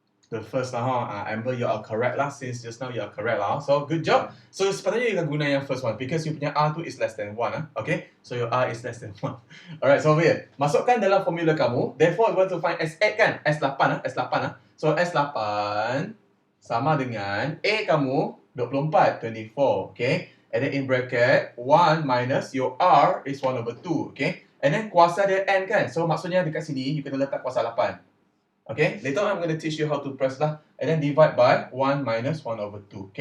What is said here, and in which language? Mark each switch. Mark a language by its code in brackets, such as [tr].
[en] The first lah, Amber, you are correct lah. Since just now you are correct lah. So good job. So sepatutnya you akan guna yang first one because you punya R tu is less than 1. Okay, so your R is less than 1. Alright, so over here, masukkan dalam formula kamu. Therefore, you want to find S8 kan? [ms] S8 S8 So S8 sama dengan A kamu 24, 24. [en] Okay, and then in bracket 1 minus your R is 1 over 2. [ms] Okay, and then kuasa dia N kan? So maksudnya dekat sini you kena letak kuasa 8. [en] Okay, later on I'm going to teach you how to press lah, and then divide by 1 minus 1 over 2.